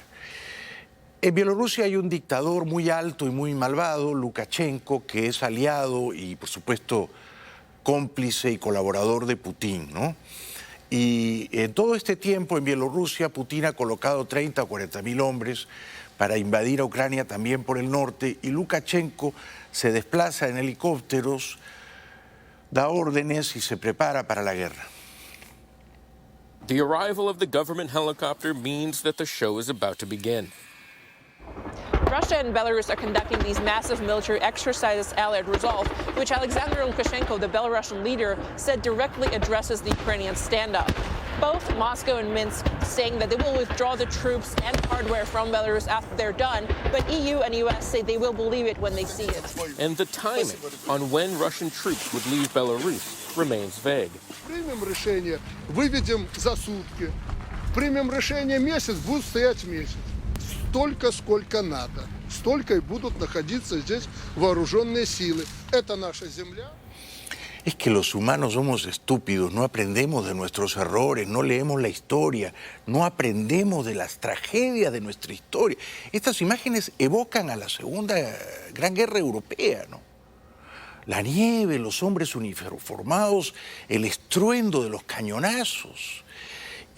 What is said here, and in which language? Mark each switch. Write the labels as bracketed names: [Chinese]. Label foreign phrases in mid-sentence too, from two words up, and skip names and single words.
[Spanish] En Bielorrusia hay un dictador muy alto y muy malvado, Lukashenko, que es aliado y, por supuesto, cómplice y colaborador de Putin, ¿no? Y en todo este tiempo en Bielorrusia, Putin ha colocado 30 o 40 mil hombres para invadir a Ucrania también por el norte, y Lukashenko se desplaza en helicópteros, da órdenes y se prepara para la guerra. [English] The arrival of the government helicopter means that the show is about to begin. Russia and Belarus are conducting these massive military exercises, Allied Resolve, which Alexander Lukashenko, the Belarusian leader, said directly addresses the Ukrainian standoff. Both Moscow and Minsk saying that they will withdraw the troops and hardware from Belarus after they're done, but EU and US say they will believe it when they see it. And the timing on when Russian troops would leave Belarus remains vague. [Russian] Примем решение, выведем за сутки. Примем решение месяц, будут стоять месяц. Столько, сколько надо. Столько и будут находиться здесь вооруженные силы. Это наша земля. [Spanish] Es que los humanos somos estúpidos, no aprendemos de nuestros errores, no leemos la historia, no aprendemos de las tragedias de nuestra historia. Estas imágenes evocan a la Segunda Gran Guerra Europea, ¿no? La nieve, los hombres uniformados, el estruendo de los cañonazos.